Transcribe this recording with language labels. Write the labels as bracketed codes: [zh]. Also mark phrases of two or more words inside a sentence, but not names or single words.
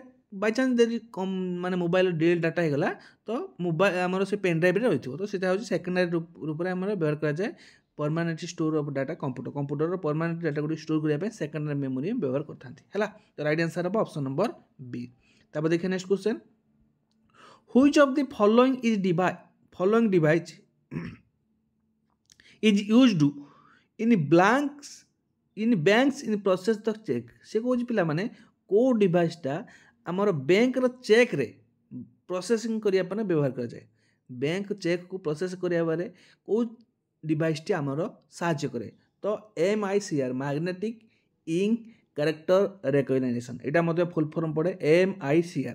[or] ବାଇଚାନ୍ସ ଯଦି ମାନେ [en] mobile DL data [or] ହେଇଗଲା ତ ମୋବାଇଲ ଆମର ସେ [en] pen driveରେ [or] ରହିଥିବ। ତ ସେଇଟା ହେଉଛି ସେକେଣ୍ଡାରୀ ରୂପରେ ଆମର ବ୍ୟବହାର କରାଯାଏ। [en] permanent store of data [or] କମ୍ପ୍ୟୁଟରର [en] permanent data [or] ଗୁଡ଼ିକ ଷ୍ଟୋର କରିବା ପାଇଁ [en] secondary memory [or] ବ୍ୟବହାର କରିଥାନ୍ତି ହେଲା। [en] ତ right answer ହେବ option number B. [or] ତାପରେ ଦେଖିବା [en] next question, Which of the following device is used in banks in process the check? [or] ସେ କହୁଛି ପିଲାମାନେ କେଉଁ ଡିଭାଇସଟା ଆମର ବ୍ୟାଙ୍କର ଚେକ୍ରେ ପ୍ରୋସେସିଂ କରିବା ପାଇଁ ବ୍ୟବହାର କରାଯାଏ? ବ୍ୟାଙ୍କ ଚେକ୍କୁ ପ୍ରୋସେସ୍ କରିବାରେ କେଉଁ ଡିଭାଇସଟି ଆମର ସାହାଯ୍ୟ କରେ? [en] ତ MICR magnetic ink character recognition, [or] ଏଇଟା ମଧ୍ୟ [en] full form ପଡ଼େ MICR।